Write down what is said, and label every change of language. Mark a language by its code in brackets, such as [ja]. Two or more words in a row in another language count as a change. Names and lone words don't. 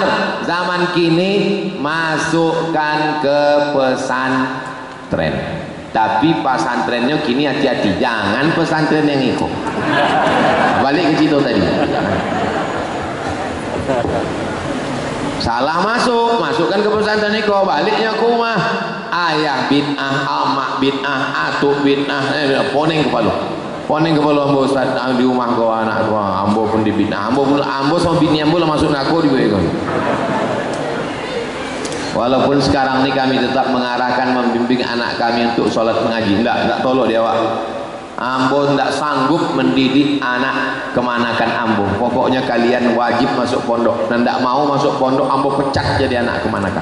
[id] Zaman kini masukkan ke pesantren. Tapi pesantrennya kini hati-hati, jangan pesantren yang ikut. Balik ke situ tadi. Salah masukkan ke pesantren itu, baliknya ke rumah. [min] Ayah bid'ah, amak bid'ah, atuk bid'ah, poning kepala ambo ustaz di rumah kau anak kau, ambo pun di bid'ah, ambo sama bini ambo lah masuk aku di bawah. [id] Walaupun sekarang ini kami tetap mengarahkan, membimbing anak kami untuk sholat mengaji, enggak tolong dia awak. [min] Ambo tidak sanggup mendidik anak kemanakan ambo. [id] Pokoknya kalian wajib masuk pondok, dan tidak mau masuk pondok ambo pecat jadi anak kemanakan.